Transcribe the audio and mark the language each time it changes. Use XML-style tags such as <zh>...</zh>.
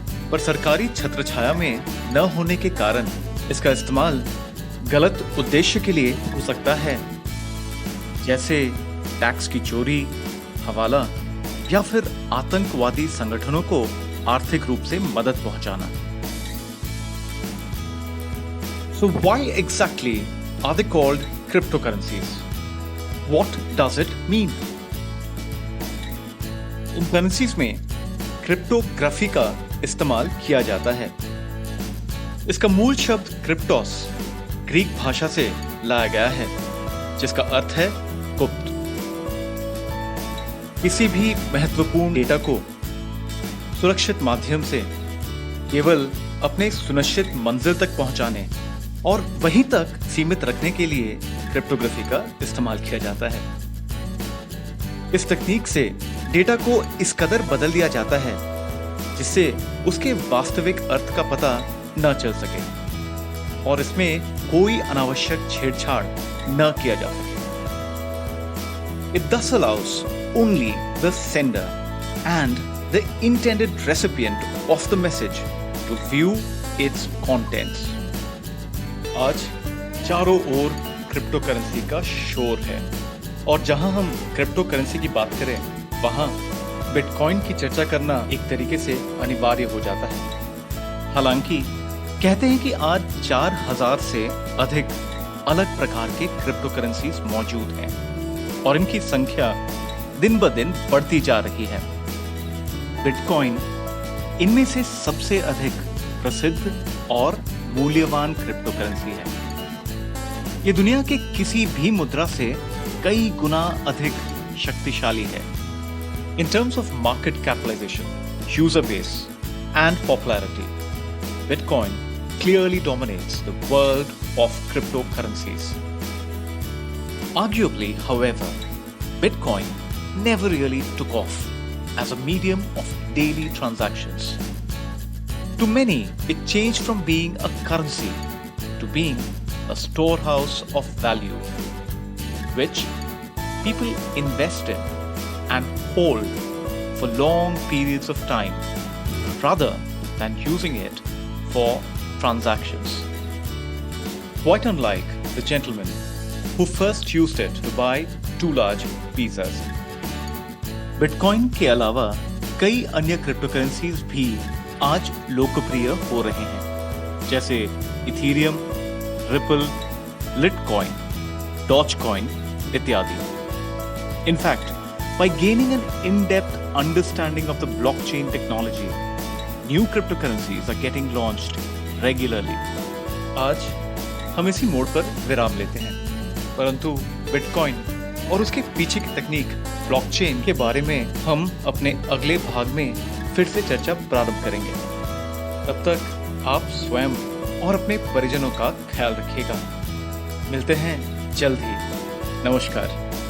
<hi>पर सरकारी छत्रछाया में न होने के कारण इसका इस्तेमाल गलत उद्देश्य के लिए हो सकता है, जैसे टैक्स की चोरी, हवाला या फिर आतंकवादी संगठनों को आर्थिक रूप से मदद पहुंचाना।</hi> <en>So why exactly are they called cryptocurrencies? What does it mean?</en> <hi>In currencies में क्रिप्टोग्राफी का इस्तेमाल किया जाता है। इसका मूल शब्द क्रिप्टोस ग्रीक भाषा से लाया गया है, जिसका अर्थ है गुप्त। किसी भी महत्वपूर्ण डेटा को सुरक्षित माध्यम से केवल अपने सुनिश्चित मंजिल तक पहुंचाने और वहीं तक सीमित रखने के लिए क्रिप्टोग्राफी का इस्तेमाल किया जाता है। इस तकनीक से डेटा को इस कदर बदल दिया जाता है जिससे उसके वास्तविक अर्थ का पता न चल सके और इसमें कोई अनावश्यक छेड़छाड़ न किया जा सके।</hi> <en>It thus allows only the sender and the intended recipient of the message to view its contents.</en> <hi>आज चारों ओर क्रिप्टो करेंसी का शोर है और जहां हम क्रिप्टो करेंसी की बात करें वहां बिटकॉइन की चर्चा करना एक तरीके से अनिवार्य हो जाता है। हालांकि कहते हैं कि आज 4000 से अधिक अलग प्रकार के क्रिप्टो करेंसीज मौजूद हैं और इनकी संख्या दिन ब दिन बढ़ती जा रही है। बिटकॉइन इनमें से सबसे अधिक प्रसिद्ध और मूल्यवान क्रिप्टो करेंसी है। ये दुनिया के किसी भी मुद्रा से कई गुना अधिक शक्तिशाली है।</hi> <en>In terms of market capitalization, user base, and popularity, Bitcoin clearly dominates the world of cryptocurrencies. Arguably, however, Bitcoin never really took off as a medium of daily transactions. To many, it changed from being a currency to being a storehouse of value, which people invest in and hold for long periods of time rather than using it for transactions. Quite unlike the gentleman who first used it to buy 2 large pizzas.</en> <hi>Bitcoin के अलावा कई अन्य crypto currencies भी आज लोकप्रिय हो रहे हैं, जैसे इथेरियम, रिपल, लिटकॉइन, डॉजकॉइन इत्यादि।</hi> <en>In fact, by gaining an in-depth understanding of the blockchain technology, new cryptocurrencies are getting launched regularly.</en> <hi>आज हम इसी मोड़ पर विराम लेते हैं, परंतु बिटकॉइन और उसके पीछे की तकनीक ब्लॉकचेन के बारे में हम अपने अगले भाग में फिर से चर्चा प्रारंभ करेंगे। तब तक आप स्वयं और अपने परिजनों का ख्याल रखिएगा। मिलते हैं जल्द ही। नमस्कार।</hi>